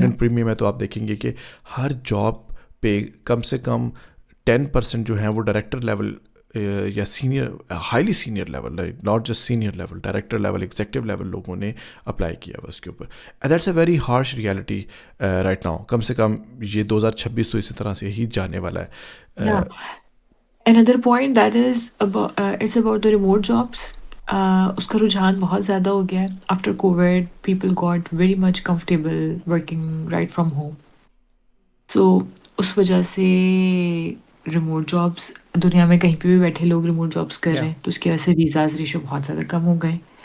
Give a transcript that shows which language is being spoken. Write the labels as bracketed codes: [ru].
[ur] LinkedIn premium ہے تو آپ دیکھیں گے کہ ہر جاب پہ کم سے کم 10% جو ہیں وہ ڈائریکٹر لیول یا senior, highly senior level, not just senior level, director level, executive level لوگوں نے اپلائی کیا ہوا اس کے اوپر. [en] That's a very harsh reality right now. [ur] کم سے کم یہ 2026 تو اسی طرح سے ہی جانے والا ہے. [en] Yeah. Another point that is about it's about the remote jobs. [ur] اس کا رجحان بہت زیادہ ہو گیا ہے. [en] After COVID, people got very much comfortable working right from home. [ur] So اس وجہ سے ریموٹ جابس دنیا میں کہیں پہ بھی بیٹھے لوگ ریموٹ جابس کر رہے ہیں, تو اس کی وجہ سے ویزاز ریشو بہت زیادہ کم ہو گئے.